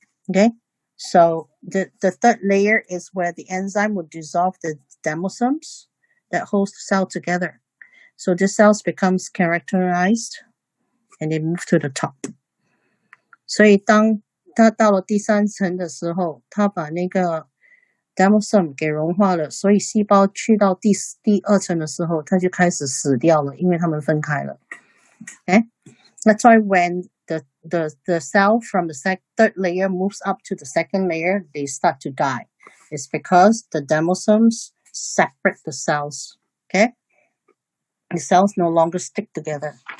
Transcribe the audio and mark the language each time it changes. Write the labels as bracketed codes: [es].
[en] Okay, so the third layer is where the enzyme will dissolve the demosomes that holds the cell together. So the cells becomes characterized and they move to the top. [zh] 所以当它到了第3层的时候，它把那个 demosome 给融化了，所以细胞去到第2层的时候，它就开始死掉了，因为它们分开了。 [en] Okay? That's why when the cell from the third layer moves up to the second layer, they start to die. It's because the demosomes separate the cells. Okay? The cells no longer stick together.